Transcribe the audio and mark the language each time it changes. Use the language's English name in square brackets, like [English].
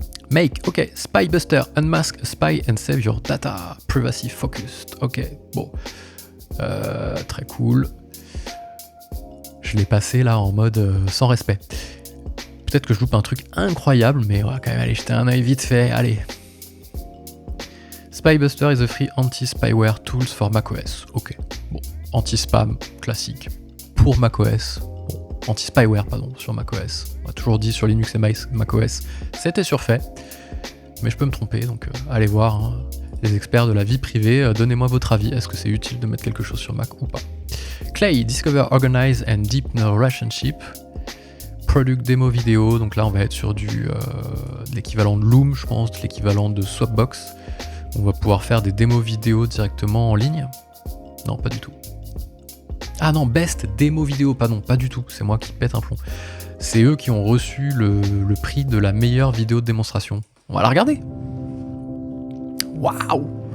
[English] Make, ok. Spybuster, unmask a spy and save your data. Privacy focused. [French] Ok, bon. Très cool. Je l'ai passé là en mode sans respect. Peut-être que je loupe un truc incroyable, mais on va quand même aller jeter un œil vite fait. Allez. [English] Spybuster is a free anti-spyware tools for macOS. [French] Ok. Bon. Anti-spam, classique. Pour macOS. Bon. Anti-spyware, pardon, sur macOS. On a toujours dit sur Linux et macOS, c'était surfait. Mais je peux me tromper, donc allez voir. Hein. Les experts de la vie privée, donnez-moi votre avis. Est-ce que c'est utile de mettre quelque chose sur Mac ou pas? [English] Clay, Discover, Organize and Deepen a Relationship. [French] Product Demo Vidéo, donc là on va être sur de l'équivalent de Loom, je pense, de l'équivalent de Swapbox. On va pouvoir faire des démos vidéo directement en ligne. Non, pas du tout. Ah non, Best Démo Vidéo, pardon, pas du tout, c'est moi qui pète un plomb. C'est eux qui ont reçu le prix de la meilleure vidéo de démonstration. On va la regarder. Waouh!